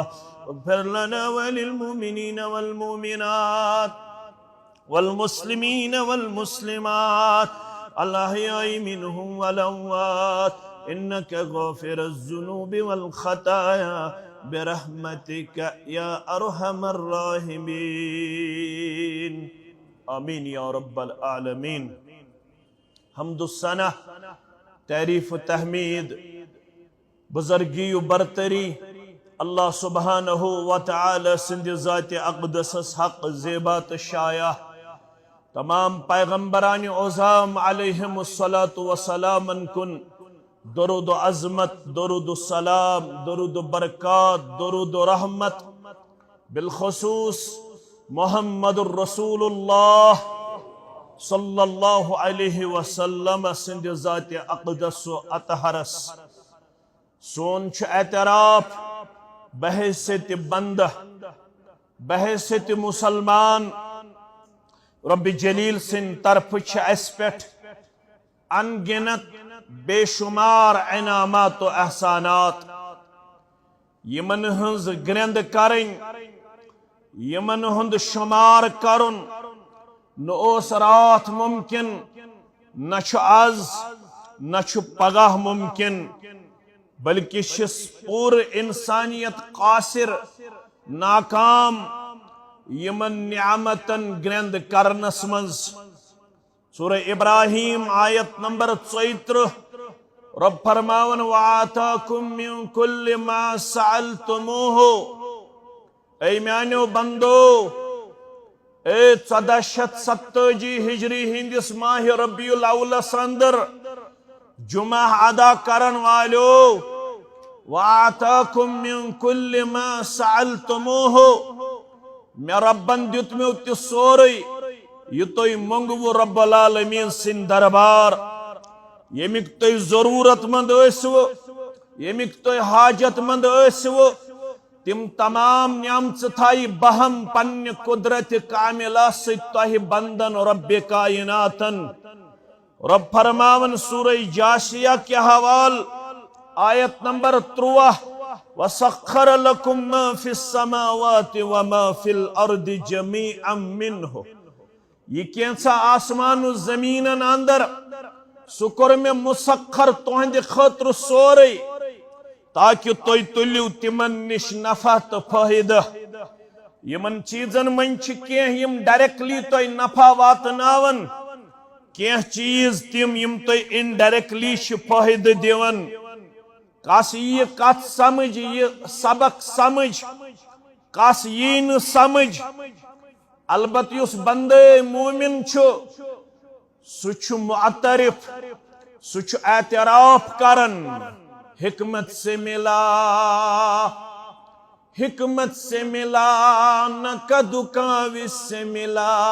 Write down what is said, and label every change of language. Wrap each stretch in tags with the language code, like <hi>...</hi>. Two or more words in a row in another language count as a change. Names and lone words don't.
<ar>اغفر لنا وللمؤمنين والمؤمنات والمسلمين والمسلمات الأحياء منهم والأموات إنك غافر الذنوب والخطايا برحمتك يا أرحم الراحمين. آمین یا رب العالمین.</ar> <ks>حمد الثنا تعریف و تحمید بزرگی و برتری اللہ سبحانہ و تعالی سند ذات اقدس حق زیبات شایع تمام پیغمبران عظام</ks> <ar>علیہم الصلاة والسلام</ar> <ks>کن درود و عظمت، درود و سلام، درود و برکات، درود و رحمت بالخصوص</ks> <ar>محمد الرسول اللہ صلی اللہ علیہ وسلم</ar> <ks>سند ذات اقدس و اطہرس سون چھ اعتراف بحیثیت بندہ بحیثیت مسلمان رب جلیل سن طرف چھ اس پیٹھ انگنت بے شمار انعامات و احسانات یمن ہنز گرند کرن یمن ہند شمار کرن نوس رات ممکن نچ آز نچ پگاہ ممکن بلکہ شس پور انسانیت قاصر ناکام یمن نعمتن گرند کرنس منز سورہ ابراہیم آیت نمبر 34 رب فرماون</ks> <ar>وَآتَاكُم مِّن كُلِّ مَا</ar> <ks>سَأَلْتُمُوهُ اے میانیو بندو اے 1470 ہجری ہندس ماہ ربیع الاول اندر جمعہ ادا کرن والو</ks> <ar>وَآتَاكُم مِّن كُلِّ مَا سَأَلْتُمُوهُ</ar> <ks>میں ربن دیتمیو تی سوری یہ توی منگو</ks> <ar>رب العالمین</ar> <ks>سن دربار یمیک توی ضرورت مند ایسو یمیک توی حاجت مند ایسو تم تمام نعمت تھائی بہم پن قدرت کاملہ ستوہی بندن رب کائناتن رب فرماون سورہ جاشیہ کے حوال آیت نمبر 33</ks> <ar>وَسَخَّرَ لَكُم مَا فِي السَّمَاوَاتِ وَمَا فِي الْأَرْضِ جَمِيعًا مِّنْهُ</ar> <ks>یہ کینسا آسمان و زمینن اندر سکر میں مسخر توہند خطر سوری تاکہ توی تلیو تمن نش نفع تو فائدہ یمن چیزن من چکیں یم ڈائریکٹلی توی نفع واتناون کیں چیز تم یم توی انڈائریکٹلی فائدہ دیون کاس یہ کت سمجھ یہ سبق سمجھ کاس یہ سمجھ البت یس بندے مومن چھو سچ معترف سچ اعتراف کرن حکمت سے ملا نہ کدو کاوس سے ملا</ks>